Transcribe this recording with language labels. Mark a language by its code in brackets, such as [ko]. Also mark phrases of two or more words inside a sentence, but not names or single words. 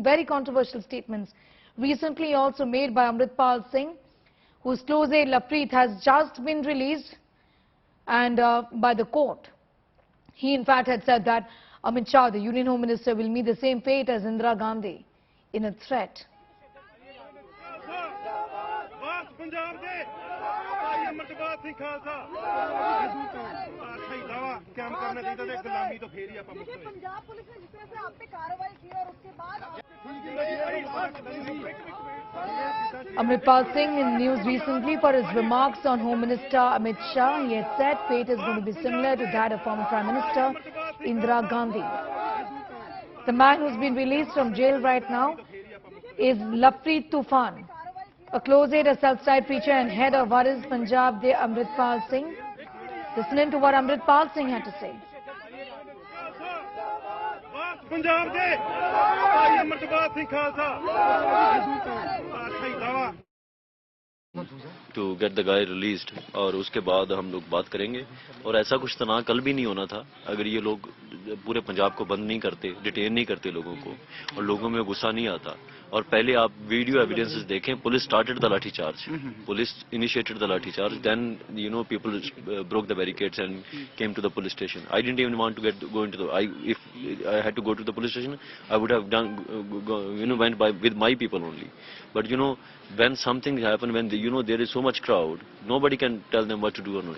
[en] Very controversial statements recently also made by Amritpal Singh, whose close aide Lovepreet has just been released and by the court. He in fact had said that Amritsar, the Union Home Minister, will meet the same fate as Indira Gandhi in a threat. [pa] ਪੰਜਾਬ ਦੇ ਭਾਈ ਅਮਰਤਪਾਲ ਸਿੰਘ ਖਾਲਸਾ ਸਹੀ ਦਾਵਾ ਕੰਮ ਕਰਨਾ ਚਾਹੀਦਾ ਤੇ ਗੁਲਾਮੀ ਤੋਂ ਫੇਰ ਹੀ ਆਪਾਂ ਮੁਕਤ ਹੋਏ। [hi] पंजाब पुलिस ने जिस तरह से आप पे कार्रवाई की और उसके बाद [en] Amritpal Singh in news recently for his remarks on Home Minister Amit Shah. He had said fate is going to be similar to that of former Prime Minister Indira Gandhi. The man who's been released from jail right now is Lovepreet Toofan, a close aide, a self-styled preacher and head of what is Punjab de Amritpal Singh. Listen in to what Amritpal Singh had to say. [pa] ਪੰਜਾਬ ਦੇ ਭਾਈ ਅਮਰਤਪਾਲ ਸਿੰਘ ਖਾਲਸਾ ਸਹੀ ਦਾਵਾ [en] to get the guy released [hi] और उसके बाद हम लोग बात करेंगे। और ऐसा कुछ तनाव कल भी नहीं होना था अगर ये लोग पूरे पंजाब को बंद नहीं करते, डिटेन नहीं करते लोगों को, और लोगों में गुस्सा नहीं आता। और पहले आप वीडियो एविडेंसेस देखें, [en] police started the lathi charge, police initiated the lathi charge, then you know people broke the barricades and came to the police station. I didn't even want to go into the, if I had to go to the police station, I would have went by with my people only. But when something happens, when there is so much crowd, nobody can tell them what to do or not.